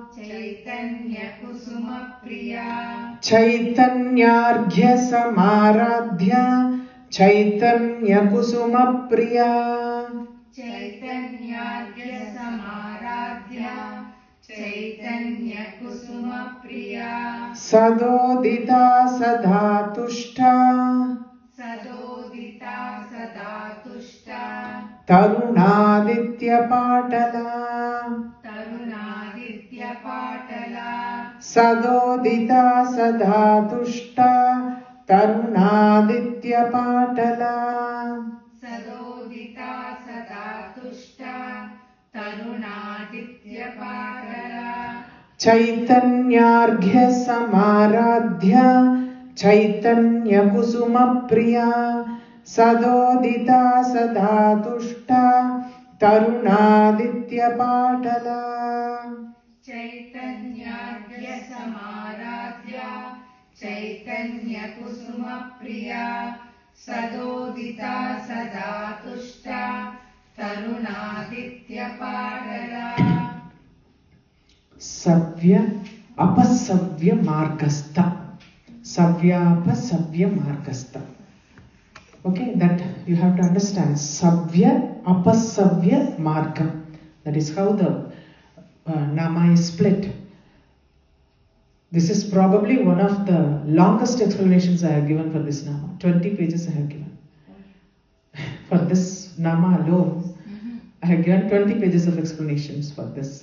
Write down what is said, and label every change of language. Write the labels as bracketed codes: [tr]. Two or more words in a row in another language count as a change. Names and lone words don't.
[sa] चैतन्य कुसुम प्रिया. चैतन्यार्घ्य समाराध्या. चैतन्य कुसुम प्रिया. चैतन्यार्घ्य समाराध्या. चैतन्य कुसुम प्रिया. सदोदिता सदातुष्टा. सदोदिता सदातुष्टा. तरुणादित्य पाटला. तरुणादित्य पाटला. सदोदिता सदातुष्टा. तरुणादित्य पाटला. सदोदिता सदातुष्टा. तरुणादित्य पाटला. चैतन्यार्घ्य समाराध्या. चैतन्य कुसुम प्रिया. सदोदिता सदातुष्टा. तरुणादित्य पाटला. चैतन्यार्घ्य समाराध्या. चैतन्य कुसुम प्रिया सदोदिता सदा तुष्टा तरुणादित्य पाटला सव्य अपसव्य मार्गस्था. सव्यापसव्य मार्गस्था. [en] Okay, that you have to understand. [sa] सव्य अपसव्य मार्गम्. [en] That is how the nama is split. This is probably one of the longest explanations I have given for this nama. 20 pages I have given. For this nama alone, I have given 20 pages of explanations for this.